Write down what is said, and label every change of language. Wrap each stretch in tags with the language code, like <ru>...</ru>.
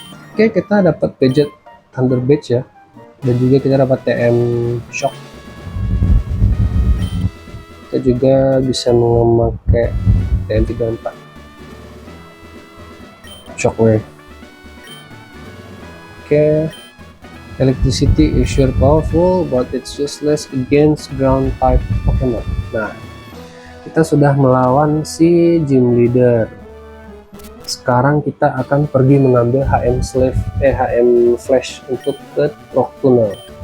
<id>Oke, kita dapat gadget Thunder Badge ya, dan juga kita dapat TM Shock. Kita juga bisa memakai TM34 Shockwave.</id> <en>Oke, Electricity is sure powerful, but it's useless against ground type Pokemon.</en> <id>Nah, kita sudah melawan si Gym Leader. Sekarang kita akan pergi mengambil HM Flash untuk ke Rock Tunnel.</id>